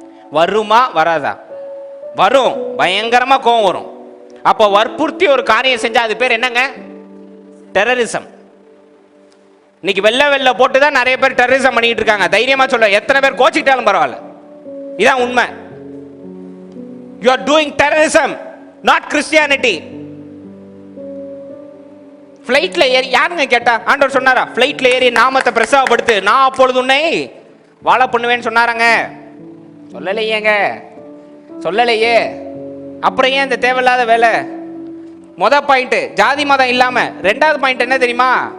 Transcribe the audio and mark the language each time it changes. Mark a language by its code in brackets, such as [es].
[ta] வருமா வராதா? வரும். பயங்கரமா கோவம் வரும். அப்போ வற்புறுத்தி ஒரு காரியம் செஞ்சா அது பேர் என்னங்க? டெரரிசம். இன்னைக்கு வெள்ள போட்டு தான் நிறைய பேர் டெரரிசம் பண்ணிட்டு இருக்காங்க. தைரியமா சொல்ல, எத்தனை பேர் கோச்சிக்கிட்டாலும் பரவாயில்ல, இதான் உண்மை. [en] You are doing terrorism, not Christianity. [ta] ஃப்ளைட்ல ஏறி யாருங்க கேட்டா? ஆண்டவர் சொன்னாரா ஃப்ளைட்ல ஏறி நாமத்தை பிரசவப்படுத்து, நான் அப்பொழுது உன்னை வாழ பண்ணுவேன்னு சொன்னாராங்க? சொல்லலையே. அப்புறம் ஏன் இந்த தேவையில்லாத வேலை? பாயிண்ட் ஜாதி மதம் இல்லாம. ரெண்டாவது பாயிண்ட் என்ன தெரியுமா?